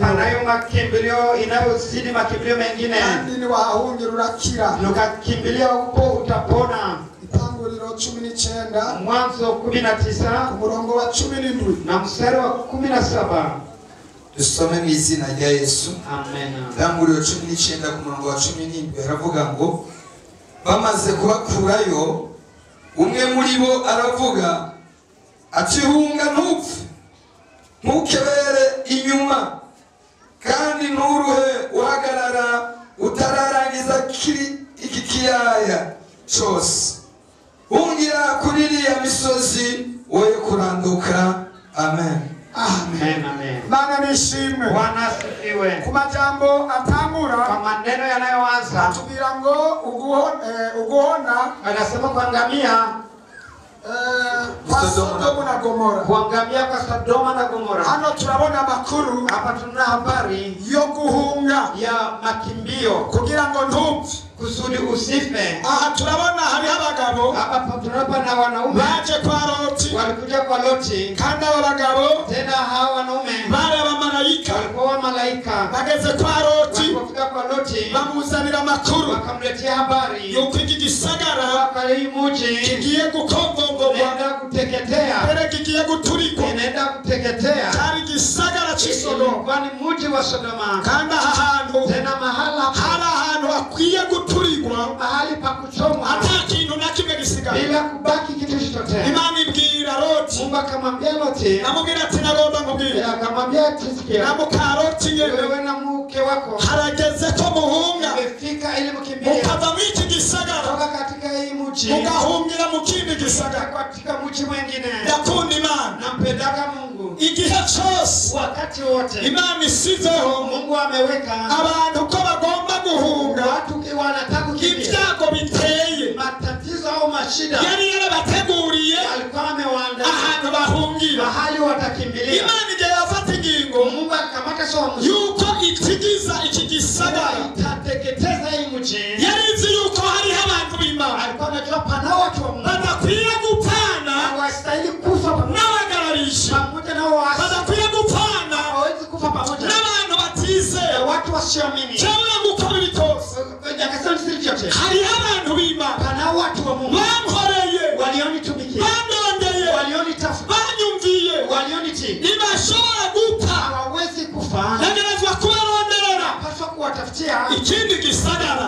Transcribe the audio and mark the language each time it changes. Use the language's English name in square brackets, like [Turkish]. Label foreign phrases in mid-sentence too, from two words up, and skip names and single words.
[Swahili] Anayo makimbilio inayozidi makimbilio mengine. [Rundi] Kandi ni wahungira urakira. [Swahili] Ukakimbilia huko utapona. [Rundi] Itanguriro 19. [Swahili] Mwanzo 19 [Rundi] umurongo wa 17 [Swahili] na mstari wa 17. [Rundi] Dusome mu izina rya Yesu. Amen. Itanguriro 19 ku murongo wa 17 haravuga ngo bamaze kubakurayo umwe muri bo aravuga ati hunga ntupfe ntukebere inyuma kandi nturuhe uhagarara utararangiza iki kiyaya cyose hungira kuri iriya misozi woye kuranduka. Amen. Amen. Amen. [Swahili] Bwana nishimwe. Bwana asifiwe. [Rundi] Ku majambo atangura [Swahili] Kwa maneno yanayoanza [Rundi] atubwira ngo uguhona [Swahili] anasema kuangamia kwa Sodoma na Gomora. Kuangamia kwa Sodoma na Gomora. [Rundi] Hano turabona makuru [Swahili] hapa tuna habari [Rundi] yo guhunga [Swahili] ya makimbio [Rundi] kugira ngo ntupfe [Swahili] kusudi usife. [Rundi] Aha turabona hari abagabo [Swahili] hapa tunapata wanaume [Rundi] baje kwa Loti, [Swahili] walikuja kwa Loti, [Rundi] kandi abagabo [Swahili] tena hawa wanaume [Rundi] bari abamalaika, [Swahili] walikuwa malaika. [Rundi] bageze kwa Loti, [Swahili] walipofika kwa Loti [Rundi] bamuzanira makuru [Swahili] wakamletea habari [Rundi] yuko iki gisagara [Swahili] kwa hii mji [Rundi] kigiye gukonvongwa, [Swahili] inaenda kuteketea, [Rundi] mbere kigiye guturikwa, [Swahili] inaenda kuteketea. [Rundi] cyari gisagara cy'Isodoma, [Swahili] kwani mji wa Sodoma. [Rundi] kandi aha hantu [Swahili] tena mahala [Rundi] hari ahantu akwiye guturigwa, [Swahili] mahali pa kuchomwa [Rundi] hata kintu na kimwe gisigaye [Swahili] bila kubaki kitu chochote. [Rundi] Imana ibwira Loti, [Swahili] Mungu akamwambia Loti, [Rundi] namubwira ati nagomba nkubwire, [Swahili] akamwambia tisikia [Rundi] na mukaroti yewe [Swahili] wewe na mke wako [Rundi] harageze ko muhunga, [Swahili] imefika ili mkimbie [Rundi] mukava mu iki gisagara [Swahili] toka katika hii mji [Rundi] mugahungira mu kindi gisagara [Swahili] katika mji mwingine. [Rundi] yakunda Imana [Swahili] nampendaga Mungu [Rundi] igihe cyose, [Swahili] wakati wote. [Rundi] Imana isizeho [Swahili] Mungu ameweka [Rundi] abantu ko bagomba guhunga [Swahili] watu wanataka kukimbia [Rundi] ibyago biteye, [Swahili] matatizo au mashida [Rundi] yari yarabateguriye [Swahili] alikuwa amewaandaa [Rundi] ahantu bahungira, [Swahili] mahali watakimbilia. [Rundi] Imana igihe yafata ingingo [Swahili] Mungu akamata somo [Rundi] yuko itigiza iki gisagara [Swahili] itateketeza hii mji, [Rundi] yari izi yuko hariho abantu b'Imana [Swahili] alikuwa anajua pana watu wa Mungu [Rundi] badakwiye gupana [Swahili] hawastahili kufa [Rundi] n'abagararisha, [Swahili] pamoja na waasi, [Rundi] badakwiye gupana [Swahili] hawezi kufa pamoja [Rundi] n'abantu batizeye, [Swahili] watu wasioamini. [Rundi] cyangwa gukora ibitose [Swahili] Akasema sisi nje. [Rundi] hari abantu b'Imana [Swahili] Pana watu wa Mungu [Rundi] bankoreye [Swahili] walionitumikia, [Rundi] bandondeye [Swahili] walionitafuta, [Rundi] banyumviye [Swahili] walionitii. [Rundi] ntibashobora gupfa [Swahili] Hawawezi kufa. [Rundi] ntegerezwa kubaronderera [Swahili] Paswa kuwatafutia [Rundi] ikindi gisagara